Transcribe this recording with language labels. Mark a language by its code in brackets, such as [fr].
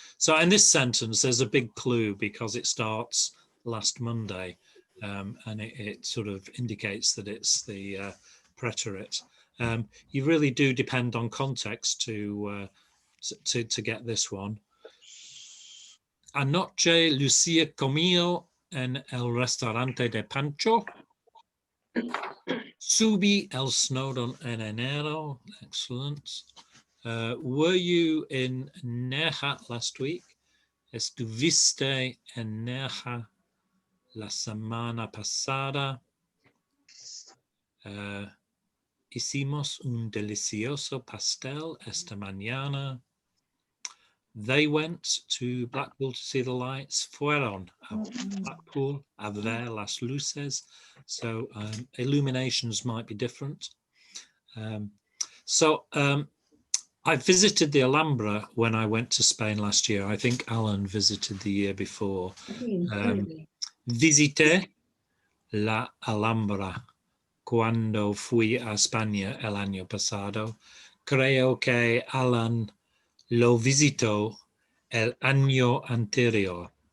[en] So in this sentence, there's a big clue because it starts last Monday, and it sort of indicates that it's the preterit. You really do depend on context to get this one. [es] Anoche Lucia comió en el restaurante de Pancho. Subí el Snowdon en enero. [en] Excellent. Were you in Nerja last week? [es] Estuviste en Nerja la semana pasada. Hicimos un delicioso pastel esta mañana. [en] They went to Blackpool to see the lights. [es] Fueron a Blackpool a ver las luces. [en] So illuminations might be different. I visited the Alhambra when I went to Spain last year. I think Alan visited the year before. [es] Visité la Alhambra cuando fui a España el año pasado. Creo que Alan lo visitó el año anterior.